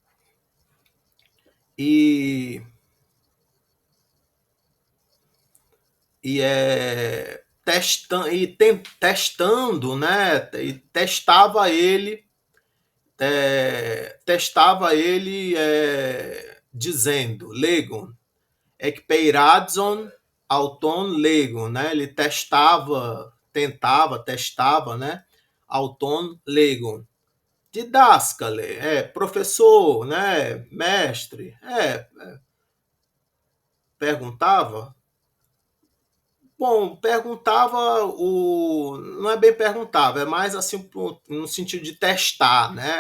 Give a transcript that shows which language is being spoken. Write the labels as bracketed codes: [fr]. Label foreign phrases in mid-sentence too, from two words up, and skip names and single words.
[pt] E testando, né? E testava ele dizendo, [el] λέγων, ἐκπειράζων αὐτὸν λέγων, [pt] né? Ele testava, né? [el] αὐτὸν λέγων. [pt] Didáscale, professor, né? Mestre, perguntava. Bom, não é bem perguntava, é mais assim no sentido de testar, né?